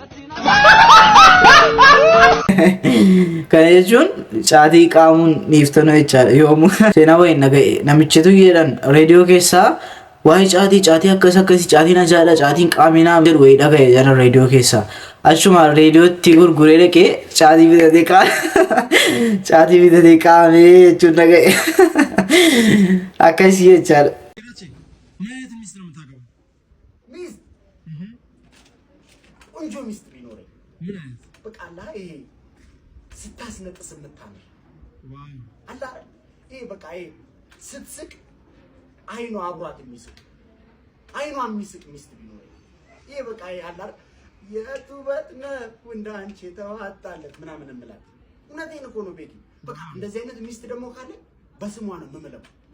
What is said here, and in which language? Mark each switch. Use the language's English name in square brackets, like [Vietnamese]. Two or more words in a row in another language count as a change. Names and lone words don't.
[Oromo] Kana jechuun caatii qaamuun dhiiftanu jechaadha yoomuu seenaa wayiin naga'e namichitu jedhan reediyoo keessaa waa'ee caatii akkasii caatiin ajaa'idha caatiin qaaminaa jedhu wayii dhaga'e jedhan reediyoo keessaa achuma reediyootti gurguree dhaqee caatii bitatee qaamee jechuun dhaga'e akkasii jechaadha. [Amharic] በቃ አላ ይሄ ስታስነጥስ የምታምር አላ ይሄ በቃ ይሄ ስትስቅ አይኗ አብሯት የሚስቅ አይኗ የሚስቅ ሚስት ቢኖር ይሄ በቃ ይሄ አላ የቱበት ነው እንዳንቺ ተዋጣለት ምናምን እንምላት እውነቴን እኮ ነው ቤቲ በቃ እንደዚህ አይነት ሚስት ደግሞ ካለ በስሟ ነው የምምለው